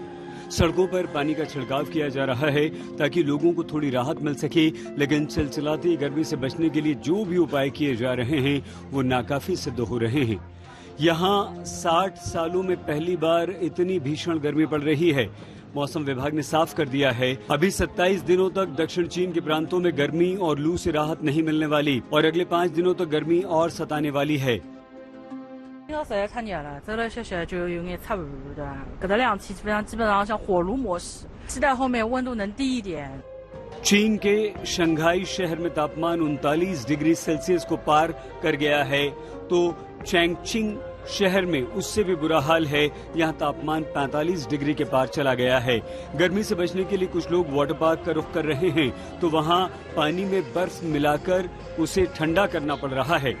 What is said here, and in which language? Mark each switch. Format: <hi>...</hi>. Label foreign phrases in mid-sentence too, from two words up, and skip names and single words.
<hi>सड़कों पर पानी का छिड़काव किया जा रहा है ताकि लोगों को थोड़ी राहत मिल सके, लेकिन चिलचिलाती गर्मी से बचने के लिए जो भी उपाय किए जा रहे हैं वो नाकाफी सिद्ध हो रहे हैं। यहाँ 60 सालों में पहली बार इतनी भीषण गर्मी पड़ रही है। मौसम विभाग ने साफ कर दिया है अभी 27 दिनों तक दक्षिण चीन के प्रांतों में गर्मी और लू से राहत नहीं मिलने वाली और अगले 5 दिनों तक गर्मी और सताने वाली है।</hi> <zh>实在太热了，走来学就有点差不多的。这个凉气基本上像火炉模式，期待后面温度能低一点。</zh> <hi>चीन के शंघाई शहर में तापमान 39</hi> <en>degree Celsius</en> <hi>को पार कर गया है तो चैंगचिंग शहर में उससे भी बुरा हाल है। यहाँ तापमान 45 डिग्री के पार चला गया है। गर्मी से बचने के लिए कुछ लोग</hi> <en>water park</en> <hi>का रुख कर रहे हैं तो वहाँ पानी में बर्फ मिलाकर उसे ठंडा करना पड़ रहा है।</hi>